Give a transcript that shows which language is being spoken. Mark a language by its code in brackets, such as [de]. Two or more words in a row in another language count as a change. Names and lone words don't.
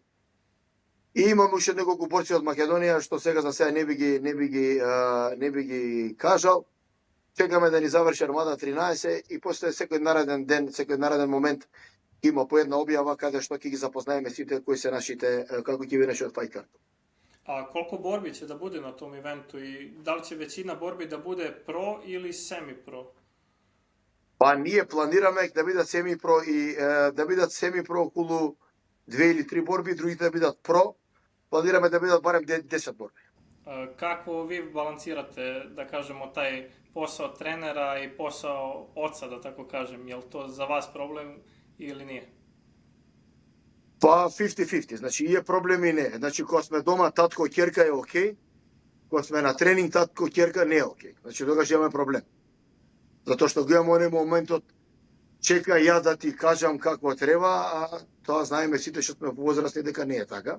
[mk] И имаме уште неколку борци од Македонија, што сега за сега не би ги кажал. Чекаме да ни заврши Армада 13 и после секој нареден ден, секој нареден момент има по една објава каде што ќе ги запознаеме сите кои се нашите, како ќе биде нашиот фајт карт. [sr] A koliko borbi će da bude na tom eventu i da li će većina borbi da bude pro ili semi-pro? [mk] Па ние планираме да бидат семи-про и да бидат семи-про околу 2 или 3 борби, другите да бидат про. Планираме да бидат барем 10 борби. [sr] Kako vi balansirate, da kažemo, taj posao trenera i posao oca, da tako kažem? Je li to za vas problem ili nije? [mk] Па 50-50, значи и е проблем и не. Значи кога сме дома, татко, ќерка е окей. Кога сме на тренинг, татко, ќерка не е окей. Значи тогаш имаме проблем. Затоа што го имаме оној моментот, чека ја да ти кажам какво треба, а тоа знаеме сите што сме возрастни дека не е така.